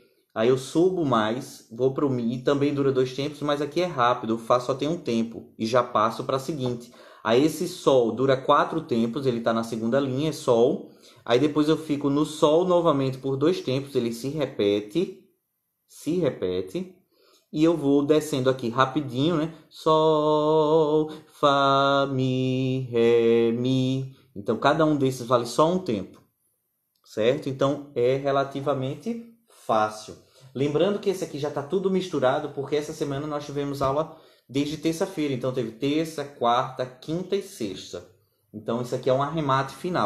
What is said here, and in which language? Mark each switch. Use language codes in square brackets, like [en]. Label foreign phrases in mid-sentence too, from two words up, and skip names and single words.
[pt] Aí eu subo mais, vou para o mi, também dura 2 tempos, mas aqui é rápido, o fá só tem um tempo e já passo para a seguinte. Aí esse sol dura 4 tempos, ele está na segunda linha, é sol. Aí depois eu fico no sol novamente por 2 tempos, ele se repete. E eu vou descendo aqui rapidinho, né? Sol, fá, mi, ré, mi. Então cada um desses vale só um tempo, certo? Então é relativamente fácil. Lembrando que esse aqui já está tudo misturado, porque essa semana nós tivemos aula desde terça-feira. Então teve terça, quarta, quinta e sexta. Então isso aqui é um arremate final.